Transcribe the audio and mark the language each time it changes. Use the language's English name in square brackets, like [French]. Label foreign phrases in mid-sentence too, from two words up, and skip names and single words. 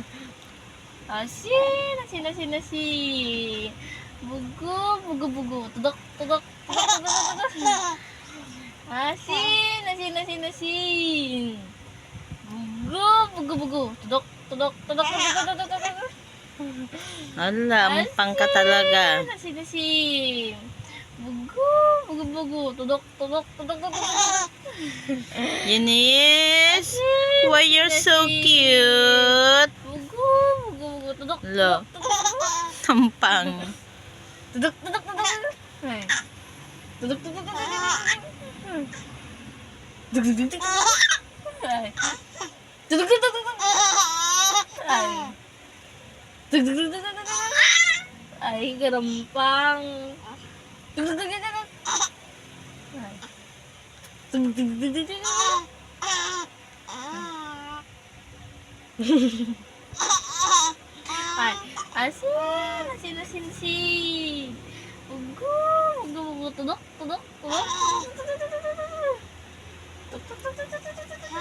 [Filipino] Asin, asin, asin, asin. Bugo, bugo, bugo. Tudok, tudok, tudok, tudok, tudok. Asin, asin, asin, asin. Bugo, bugo, bugo. Tudok, tudok, tudok, tudok, tudok, tudok. Ala, mumpang ka talaga. Asin, asin. Bugo, bugo, bugo. Tudok, tudok, tudok, tudok, tudok. Eunice, Asin, [English] why you're [Filipino] asin, [English] so [Filipino] asin. [English] cute? [Filipino] Bugo, bugo, bugo. Tudok, Lo, tudok, tudok, tudok. tampang. Tudok, tudok, tudok. Ay. Tudok, tudok, tudok, tudok. Tudok, tudok, tudok. Ay. Tudok, tudok, tudok. Ay. Tudok, tudok, tudok, tudok. Ay, garampang. Tudok, tudok, tudok. Ay. Tudok, tudok, tudok, tudok. Ay, asin, asin, asin, asin. Ugo, ugo, ugo, tudok, tudok, tudok. Tuk, tuk, tuk, tuk, tuk, tuk, tuk, tuk.